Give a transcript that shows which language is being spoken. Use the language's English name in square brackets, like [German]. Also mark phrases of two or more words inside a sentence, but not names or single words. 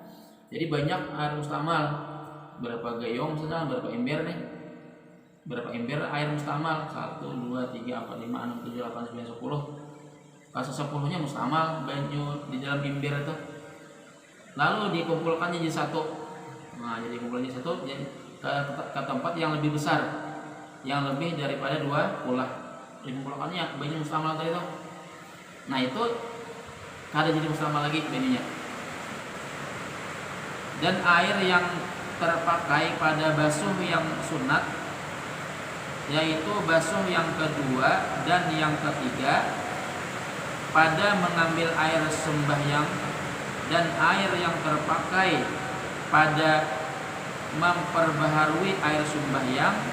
[Indonesian] Jadi banyak air mustamal, berapa gayung misalnya, berapa ember nih, berapa ember air mustamal, 1, 2, 3, 4, 5, 6, 7, 8, 9, 10. Pas 10-nya mustamal banyu di dalam ember itu, lalu dikumpulkan jadi satu. Nah, jadi kumpulkan jadi satu, jadi ke tempat yang lebih besar, yang lebih daripada 2 kulah. [Banjar] Dikumpulkannya banyu mustamal tadi itu. Nah, itu kada jadi mustamal lagi banyunya. [Indonesian] Dan air yang terpakai pada basuh yang sunat, yaitu basuh yang kedua dan yang ketiga pada mengambil air sembahyang, dan air yang terpakai pada memperbaharui air sembahyang,